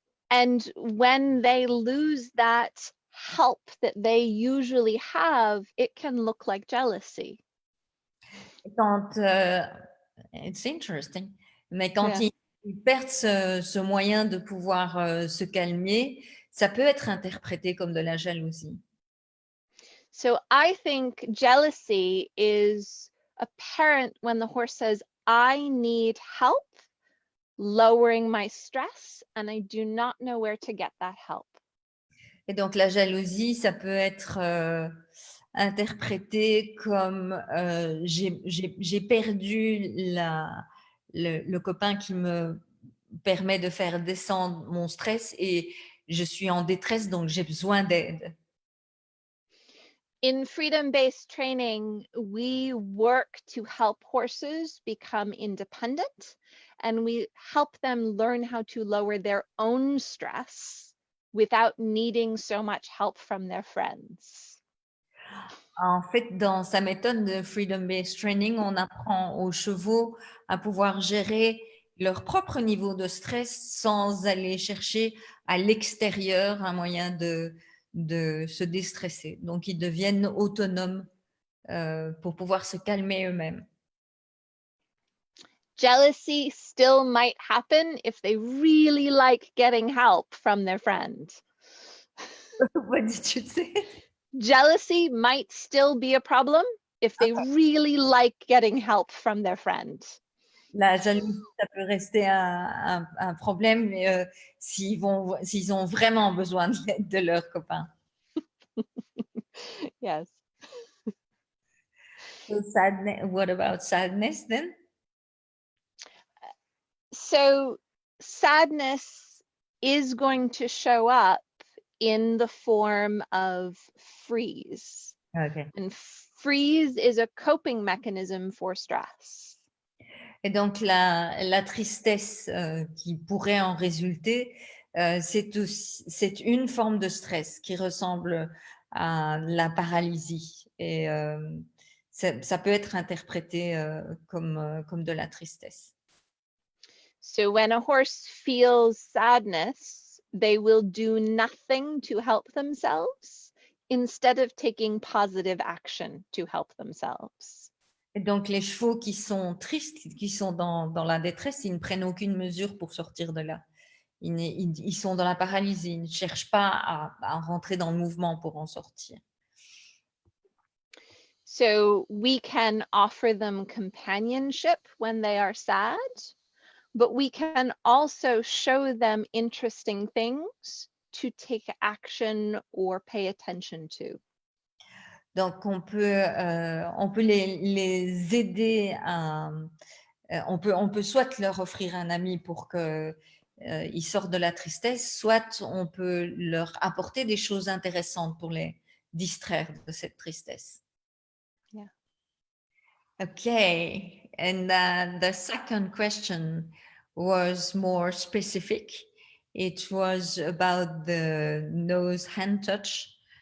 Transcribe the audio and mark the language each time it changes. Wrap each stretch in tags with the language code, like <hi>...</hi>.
<en>And when they lose that help that they usually have, it can look like jealousy.</en> <fr>Quand,</fr> <en>it's interesting,</en> <fr>mais quand</fr> <en>Yeah.</en> <fr>ils perdent ce moyen de pouvoir se calmer, ça peut être interprété comme de la jalousie.</fr> <en>So I think jealousy is apparent when the horse says, I need help lowering my stress, and I do not know where to get that help.</en> <fr>Et donc, la jalousie, ça peut être interprété comme j'ai perdu le copain qui me permet de faire descendre mon stress et je suis en détresse, donc j'ai besoin d'aide.</fr> <en>In freedom-based training, we work to help horses become independent, and we help them learn how to lower their own stress without needing so much help from their friends.</en> <fr>En fait, dans sa méthode de Freedom-Based Training, on apprend aux chevaux à pouvoir gérer leur propre niveau de stress sans aller chercher à l'extérieur un moyen de se déstresser. Donc, ils deviennent autonomes pour pouvoir se calmer eux-mêmes.</fr> <en>Jealousy still might happen if they really like getting help from their friend. What did you say? Jealousy might still be a problem if they really like getting help from their friend.</en> <fr>La jalousie, ça peut rester un problème s'ils ont vraiment besoin de l'aide de leurs copains.</fr> <en>Yes. So sadness, what about sadness then? So sadness is going to show up in the form of freeze. Okay. And freeze is a coping mechanism for stress.</en> <fr>Et donc, la tristesse qui pourrait en résulter, c'est une forme de stress qui ressemble à la paralysie. Et ça peut être interprété comme de la tristesse.</fr> <en>So when a horse feels sadness, they will do nothing to help themselves instead of taking positive action to help themselves.</en> <fr>Et donc, les chevaux qui sont tristes, qui sont dans la détresse, ils ne prennent aucune mesure pour sortir de là. Ils sont dans la paralysie, ils ne cherchent pas à rentrer dans le mouvement pour en sortir.</fr> <en>So we can offer them companionship when they are sad, but we can also show them interesting things to take action or pay attention to.</en> <fr>Donc, on peut les aider on peut soit leur offrir un ami pour qu'ils sortent de la tristesse, soit on peut leur apporter des choses intéressantes pour les distraire de cette tristesse.</fr> <en>Yeah. Okay, and the second question was more specific. It was about the nose hand touch.</en>